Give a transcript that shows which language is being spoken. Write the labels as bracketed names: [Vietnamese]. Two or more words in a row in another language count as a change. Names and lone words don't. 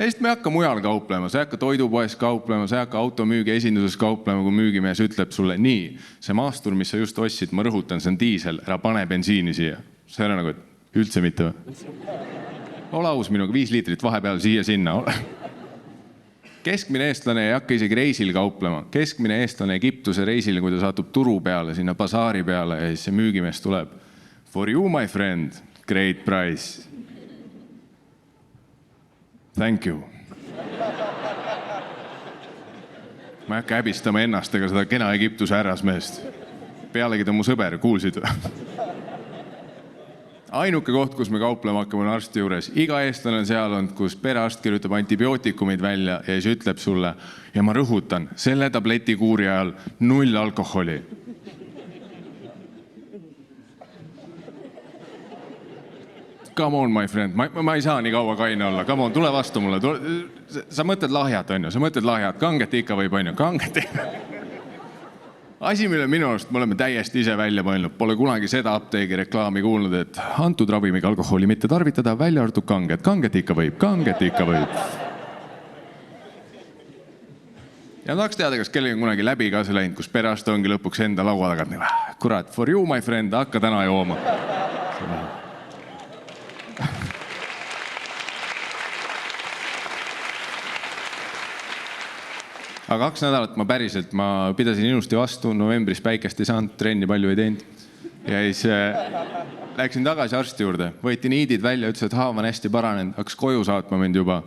[Estonian] ja siis me ei hakka mujal kauplema, sa ei hakka toidupoes kauplema, sa ei hakka automüügi esinduses kauplema, kui müügimees ütleb sulle nii, see maastur, mis sa just ostsid, ma rõhutan, see on diisel, ära pane bensiini siia. See on nagu, et üldse mitte või? Ole aus minuga, 5 liitrit vahepeal siia-sinna. Keskmine eestlane ei hakka isegi reisil kauplema. Keskmine eestlane Egiptuse reisil, kui ta saatub turu peale, sinna basaari peale ja siis see müügimees tuleb. [English] For you, my friend, great price. Thank you. [Estonian] Ma ei hakka häbistama ennast ega seda kena Egiptuse härrasmeest. Pealegi ta mu sõber, kuulsid või? Ainuke koht, kus me kauplema hakkame, on arsti juures. Iga eestlane on seal olnud, kus perearst kirjutab antibiootikumid välja ja siis ütleb sulle, ja ma rõhutan, selle tableti kuuri ajal 0 alkoholi. [English] Come on, my friend, [Estonian] ma ei saa nii kaua kaine olla. [English] Come on, [Estonian] tule vastu mulle. Sa mõtled lahjat, on ju? Sa mõtled lahjat. Kanget ikka võib, on ju? Kanget ikka. Asi, mille minu arust me oleme täiesti ise välja mõelnud. Pole kunagi seda apteegi reklaami kuulnud, et antud ravimiga alkoholi mitte tarvitada, välja arvatud kanget. Kanget ikka võib, kanget ikka võib. Ja ma tahaks teada, kas kellegi on kunagi läbi ka see läinud, kus perearst ongi lõpuks enda laua tagant. Kurat, [English] for you, my friend, [Estonian] hakka täna jooma. Aga 2 nädalat ma pidasin ilusti vastu, novembris päikest ei saanud, trenni palju ei teinud. Ja siis läksin tagasi arsti juurde, võeti niidid välja, ütles, et haav on hästi paranenud, hakkas koju saatma mind juba.